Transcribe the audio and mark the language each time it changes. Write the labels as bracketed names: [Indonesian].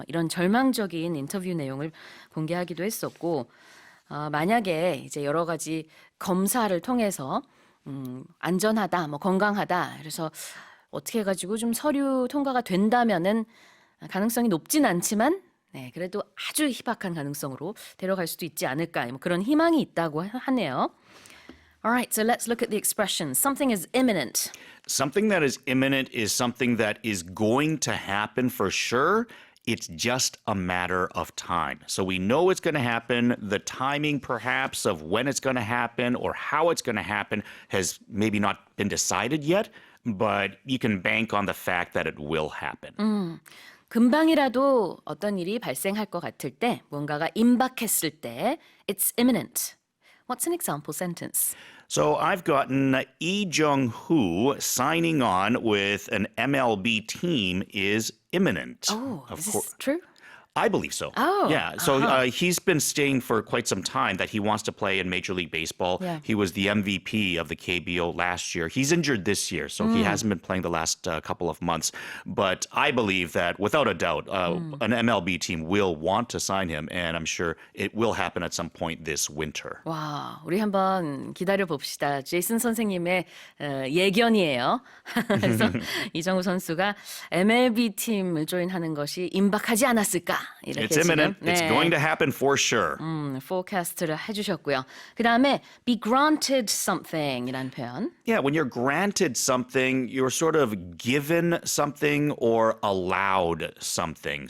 [Korean] 이런 절망적인 인터뷰 내용을 공개하기도 했었고 만약에 이제 여러 가지 검사를 통해서 안전하다, 건강하다. 그래서 어떻게 해가지고 좀 서류 통과가 된다면은 가능성이 높진 않지만 그래도 아주 희박한 가능성으로 데려갈 수도 있지 않을까 그런 희망이 있다고 하네요. [English] Alright, so let's look at the expression. Something is imminent. Something that is imminent is something that is going to happen for sure. It's just a matter of time. So we know it's going to happen. The timing, perhaps, of when it's going to happen or how it's going to happen has maybe not been decided yet, but you can bank on the fact that it will happen. [Korean] 금방이라도 어떤 일이 발생할 것 같을 때, 뭔가가 임박했을 때, [English] it's imminent. What's an example sentence? So I've gotten Lee Jung-hoo signing on with an MLB team is imminent. Oh, is this true? I believe so. Oh, yeah. So he's been saying for quite some time that he wants to play in Major League Baseball. Yeah. He was the MVP of the KBO last year. He's injured this year, so he hasn't been playing the last couple of months. But I believe that, without a doubt, an MLB team will want to sign him, and I'm sure it will happen at some point this winter. [Korean] 와, 우리 한번 기다려 봅시다. 제이슨 선생님의 예견이에요. 그래서 이정우 선수가 MLB 팀을 조인하는 것이 임박하지 않았을까? 이렇게 [English] It's imminent. [Korean] 지금, [English] It's going to happen for sure. [Korean] forecast를 해주셨고요. 그 다음에 be granted something이라는 표현. [English] Yeah, when you're granted something, you're sort of given something or allowed something.